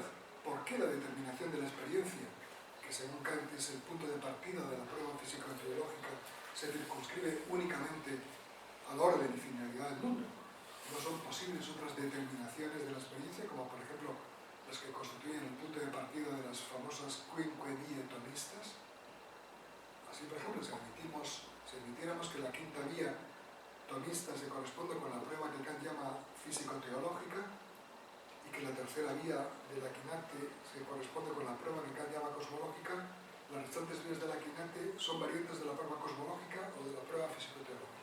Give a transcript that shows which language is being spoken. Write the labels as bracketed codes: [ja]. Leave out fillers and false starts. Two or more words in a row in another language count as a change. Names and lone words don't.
[es] ¿Por qué la determinación de la experiencia, que según Kant es el punto de partida de la prueba físico-teológica, se circunscribe únicamente al orden y finalidad del mundo? ¿No son posibles otras determinaciones de la experiencia, como por ejemplo las que constituyen el punto de partida de las famosas [la] quinque vie [es] tomistas? Así, por ejemplo, si admitiéramos que la quinta vía tomista se corresponde con la prueba que Kant llama físico-teológica y que la tercera vía de la quinate se corresponde con la prueba que Kant llama cosmológica, las restantes vías de la quinate son variantes de la prueba cosmológica o de la prueba físico-teológica.